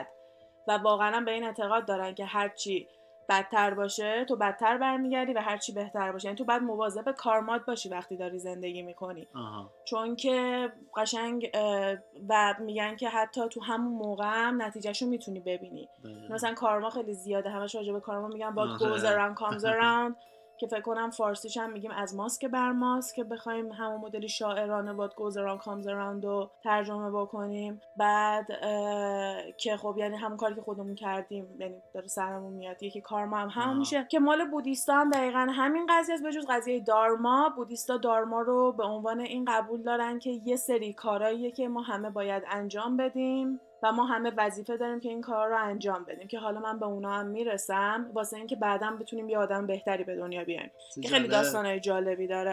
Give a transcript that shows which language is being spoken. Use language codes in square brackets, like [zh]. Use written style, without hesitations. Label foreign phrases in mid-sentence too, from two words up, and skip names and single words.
[fa] و واقعا به این اعتقاد دارن که هرچی بدتر باشه تو بدتر برمیگردی و هرچی بهتر باشه، یعنی تو باید مواظب کارمات باشی وقتی داری زندگی میکنی. چون که قشنگ و میگن که حتی تو همون موقع هم نتیجهشو میتونی ببینی. مثلا کارما خیلی زیاده، همش راجع به کارما میگن [en] what goes around comes around [fa] که فکر کنم فارسیش هم میگیم از ماست که بر ماست، که بخوایم همون مدلی شاعرانه [en] what goes around comes around [fa] رو ترجمه بکنیم. بعد که خب یعنی همون کاری که خودمون کردیم یعنی داره سرمون میاد، یکی کارما هم همون میشه که مال بودیستا هم دقیقاً همین قضیه است. به جز قضیه دارما، بودیستا دارما رو به عنوان این قبول دارن که یه سری کاراییه که ما همه باید انجام بدیم و ما همه وظیفه داریم که این کار رو انجام بدیم، که حالا من به اونا هم میرسم واسه اینکه بعداً بتونیم یه آدم بهتری به دنیا بیایم که خیلی داستانای جالبی داره.